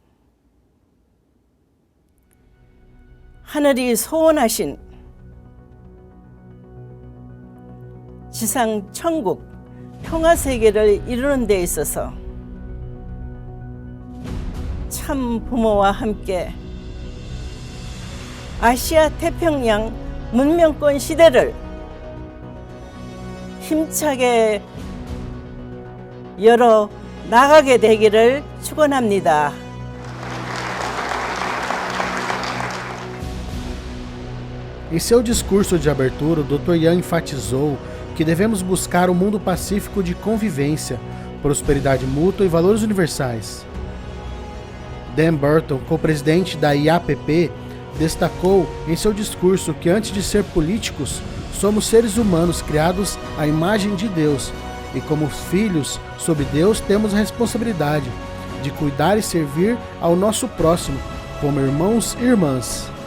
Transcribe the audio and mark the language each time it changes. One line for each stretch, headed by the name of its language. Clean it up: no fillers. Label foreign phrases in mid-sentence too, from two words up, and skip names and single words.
Korean: 하늘이 소원하신 지상 천국 평화 세계를 이루는 데 있어서 참 부모와 함께 아시아 태평양 문명권 시대를 힘차게 열어 나가게 되기를 축원합니다.
Portuguese: Em seu discurso de abertura, o Dr. Yang enfatizou que devemos buscar um mundo pacífico de convivência, prosperidade mútua e valores universais. Dan Burton, co-presidente da IAPP, destacou em seu discurso que antes de ser políticos, somos seres humanos criados à imagem de Deus e como filhos sob Deus temos a responsabilidade de cuidar e servir ao nosso próximo como irmãos e irmãs.